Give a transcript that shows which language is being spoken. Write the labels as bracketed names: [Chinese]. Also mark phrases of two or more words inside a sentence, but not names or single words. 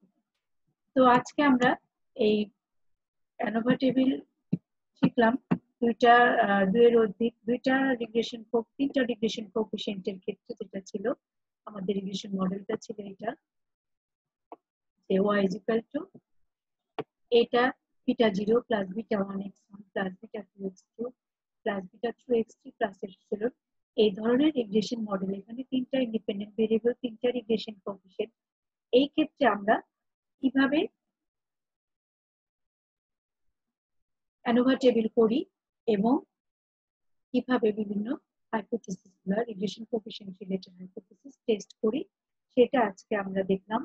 [Bangla] তো আজকে আমরা এই [English] ANOVA table [Bangla] শিখলাম দুইয়ের অধিক তিনটা [English] regression coefficient [Bangla] ক্ষেত্রে যেটা ছিল আমাদের [English] regression model [Bangla] ছিল এটা যে y এটা [English] β0 plus β1x1 plus β2x2 plus β3x3 plus epsilon, [Bangla] এই ধরনের [English] regression model. [Bangla] এখানে তিনটা [English] independent variable, [Bangla] তিনটা [English] regression coefficient. [Bangla] এই ক্ষেত্রে আমরা কিভাবে [English] ANOVA table [Bangla] করি এবং কিভাবে বিভিন্ন হাইপোথিসিস গুলো, [English] regression coefficient related hypothesis test [Bangla] করি, সেটা আজকে আমরা দেখলাম।